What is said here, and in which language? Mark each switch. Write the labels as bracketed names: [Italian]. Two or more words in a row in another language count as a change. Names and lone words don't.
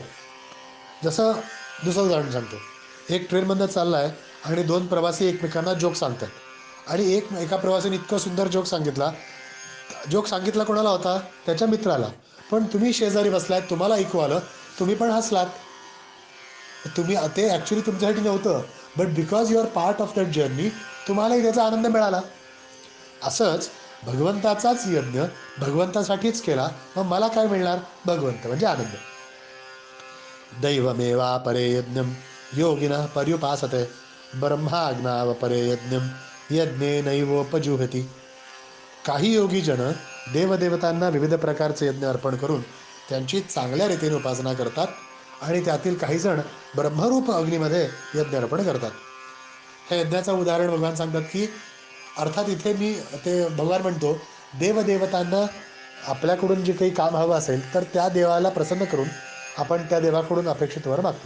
[Marathi] जसं दुसरं उदाहरण सांगतो. एक ट्रेनमधनं चालला आहे आणि दोन प्रवासी एकमेकांना जोक सांगतात आणि एका प्रवासीने इतकं सुंदर जोक सांगितला कोणाला होता? त्याच्या मित्राला. पण तुम्ही शेजारी बसलात, तुम्हाला ऐकू आलं, तुम्ही पण हसलात. ते ॲक्च्युली तुमच्यासाठी नव्हतं, [English] but because you are part of that journey, [Marathi] तुम्हालाही त्याचा आनंद मिळाला. असंच भगवंताचाच यज्ञ भगवंतासाठीच केला, मग मला काय मिळणार? भगवंत म्हणजे आनंद. [Sanskrit] दैवमेवा परे यज्ञम योगिनः पर्युपासते ब्रह्माज्ञाव परे यज्ञम यज्ञेनैवोपजुहती. [Marathi] काही योगीजन देवदेवतांना विविध प्रकारचे यज्ञ अर्पण करून त्यांची चांगल्या रीतीने उपासना करतात आणि त्यातील काही जण ब्रह्मरूप अग्नीमध्ये यज्ञ अर्पण करतात. ह्या यज्ञाचं उदाहरण भगवान सांगतात की, अर्थात इथे मी ते भगवान म्हणतो, देवदेवतांना आपल्याकडून जे काही काम हवं असेल तर त्या देवाला प्रसन्न करून आपण त्या देवाकडून अपेक्षित वर मागतो.